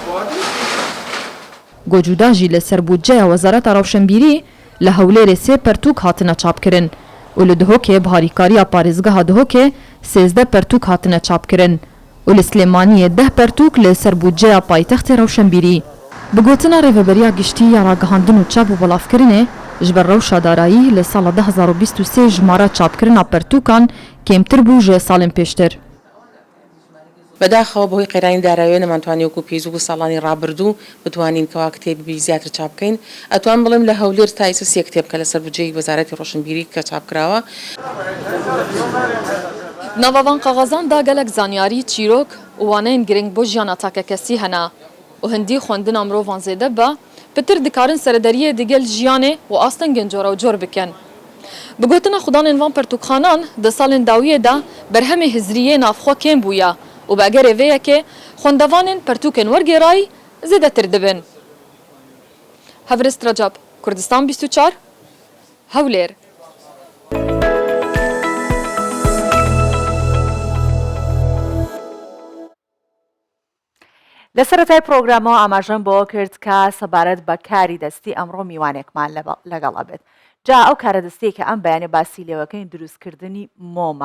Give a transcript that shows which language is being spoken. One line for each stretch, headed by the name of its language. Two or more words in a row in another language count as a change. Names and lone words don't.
Kurdish: Got cuda jî li serbûceya Wezareta Rewşenbîrî li Hewlêrê 3 pertûk hatine çapkirin û li Duhokê bi harîkariya parêzgeha Duhokê 13 pertûk hatine çapkirin û li Slêmaniyê 10 pertûk li serbûceya paytextê Rewşenbîrî. Bi gotina rêveberiya giştî ya ragihandin û çap û belavkirinê ji ber rewşa darayî li sala 2023 jmara çapkirina pertûkan kêmtir bû ji salên pêştir.
Central Kurdish: بەداخەوە بەهۆی قەیرانی دارایی نەمانتوانی وەکو پێیوە ساڵانی ڕابردوو بتوانین کەوا کتێبی زیاتر چاپ بکەین. ئەتوان بڵێم لە هەولێر تا ئێستا 3 کتێب کە لەسەر بودجەی وەزارەتی ڕۆشنبیری کە چاپکراوە.
Kurdish: Navavan qaxazan da gelek zanyarî çîrok û waneyên giring bo jiyana takekesî hene û hindî xwendina mirovan zêde be pitir dikarin seredariyê digel jiyanê û astengên cora û cor bikin. Bi gotina xudanên van pertûkxanan di salên dawiyê de berhemê hizriyê navxwe kêm bûye û bi egerê vê yekê xwendevanên pertûkên wergêrayî zêdetir dibin. Hevrist Recep, Kurdistan 24, Hewlêr.
Central Kurdish: لە سەرەتای پرۆگرامەوە ئاماژەم بۆ کرد کە سەبارەت بە کاری دەستی ئەمڕۆ میوانێکمان لەگەڵ ئەبێت. جا ئەو کارە دەستی کە ئەم بەیانێ باسی لێوەکەین دروستکردنی مۆمە.